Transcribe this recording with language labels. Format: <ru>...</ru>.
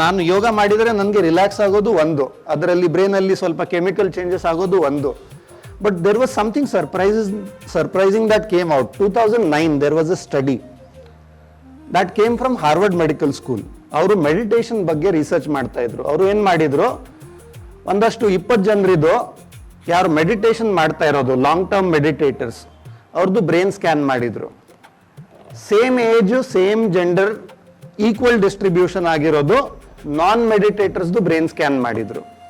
<kn>ನಾನು ಯೋಗ ಮಾಡಿದರೆ ನನಗೆ ರಿಲ್ಯಾಕ್ಸ್ ಆಗೋದು ಒಂದು, ಅದರಲ್ಲಿ ಬ್ರೈನಲ್ಲಿ ಸ್ವಲ್ಪ ಕೆಮಿಕಲ್ ಚೇಂಜಸ್ ಆಗೋದು ಒಂದು.</kn> <en>But there was something surprising that came out. 2009, there was a study that came from Harvard Medical School.</en> <kn>ಅವರು ಮೆಡಿಟೇಷನ್ ಬಗ್ಗೆ ರಿಸರ್ಚ್ ಮಾಡ್ತಾ ಇದ್ರು. ಅವರು ಏನು ಮಾಡಿದ್ರು, ಒಂದಷ್ಟು 20 ಜನರಿದ್ದು ಯಾರು ಮೆಡಿಟೇಷನ್ ಮಾಡ್ತಾ ಇರೋದು, ಲಾಂಗ್ ಟರ್ಮ್ ಮೆಡಿಟೇಟರ್ಸ್, ಅವ್ರದ್ದು ಬ್ರೈನ್ ಸ್ಕ್ಯಾನ್ ಮಾಡಿದ್ರು. Same age, same gender, equal distribution ಆಗಿರೋದು ನಾನ್ ಮೆಡಿಟೇಟರ್ಸ್ದು ಬ್ರೈನ್ ಸ್ಕ್ಯಾನ್ ಮಾಡಿದ್ರು.</kn>